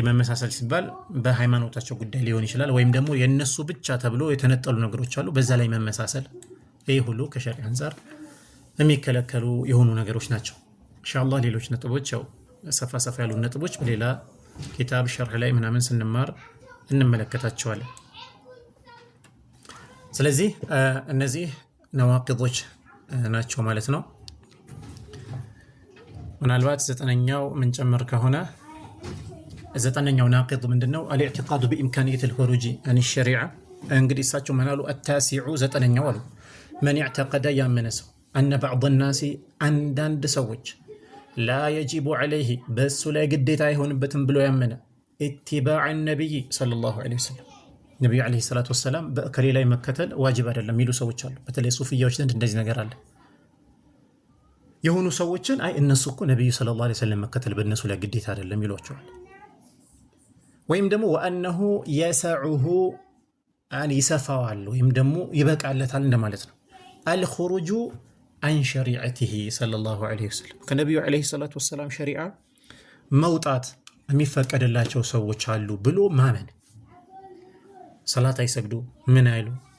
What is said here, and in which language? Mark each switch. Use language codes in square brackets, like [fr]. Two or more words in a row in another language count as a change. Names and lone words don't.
[am] መመሳሰል ሲባል በሃይማኖታቸው ጉዳይ ሊሆን ይችላል ወይም ደግሞ የነሱ ብቻ ተብሎ የተነጠሉ ነገሮች አሉ በዛ ላይ መመሳሰል ይሄ ሁሉ ከሸሪዓ አንፃር የሚከለከሉ የሆኑ ነገሮች ናቸው። ኢንሻአላህ ሌሎች ነጥቦች ያው ሰፋ ሰፋ ያሉ ነጥቦች በሌላ ኪታብ ሸርህ ላይ ምናምን ስንማር እንመለከታቸዋለን። ስለዚህ እነዚህ ነዋቂዶች ናቸው ማለት ነው። ምናልባት 9ኛው ምን ጨመር ከሆነ 9ኛው ናቂድ ምንድነው? [ar] الاعتقاد بإمكانية الخروج عن الشريعة [am] እንግዲህ እሳቸው ምናሉ التاسع 9ኛው አሉ [ar] من اعتقد [am] ያመነሰው [ar] أن بعض الناس [am] አንዳንድ ሰዎች [ar] لا يجب عليه [am] በሱ ላይ ግዴታ አይሆንበትም ብሎ ያመነ [ar] اتباع النبي صلى الله عليه وسلم [am] ነብዩ [ar] عليه الصلاة والسلام [am] በከሌ ላይ መከተል ዋጅብ አይደለም የሚሉ ሰዎች አሉ። በተለይ ሱፊያዎች ዘንድ እንደዚህ ነገር አለ። የሆኑ ሰዎችን አይ እነሱ እኮ ነብዩ [ar] صلى الله عليه وسلم [am] መከተል በእነሱ ላይ ግዴታ አይደለም ይሏቸዋል። ወይም ደግሞ [ar] وأنه يسعه أن [am] ይሰፋዋል ወይም ደግሞ ይበቃለታል እንደማለት ነው። [ar] الخروج عن شريعته صلى الله عليه وسلم [am] ከነብዩ [ar] عليه الصلاة والسلام [am] ሸሪዓ መውጣት የሚፈቀድላቸው ሰዎች አሉ ብሎ ማመን። ሰላት አይሰግዱ ምን አይሉ